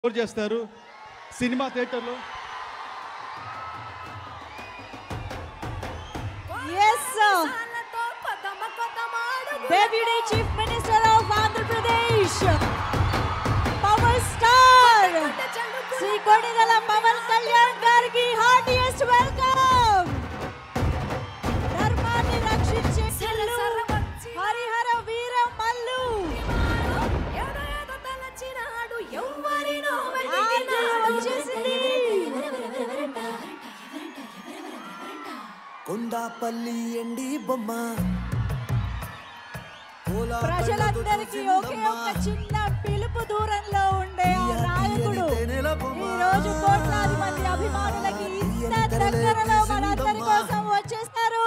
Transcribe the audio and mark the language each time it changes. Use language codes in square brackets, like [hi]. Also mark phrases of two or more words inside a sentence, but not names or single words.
[te] స్కోర్ చేస్తారు సినిమా థియేటర్లో. [en] Yes, sir. Deputy Chief Minister of Andhra Pradesh, Power Star, Sri Konidala Pawan Kalyan gariki heartiest welcome. [te] ధర్మాన్ని రక్షించే Sillu, Harihara Veera Mallu, వచ్చేసింది. కొండాపల్లి ఎండి బొమ్మ ప్రజలందరికీ ఒకే ఒక చిన్న పిలుపు దూరంలో ఉండే ఆ నాయకుడు ఈ రోజు కోట్లాది మంది అభిమానులకి ఇంత దగ్గరలో మనందరి కోసం వచ్చేస్తారు.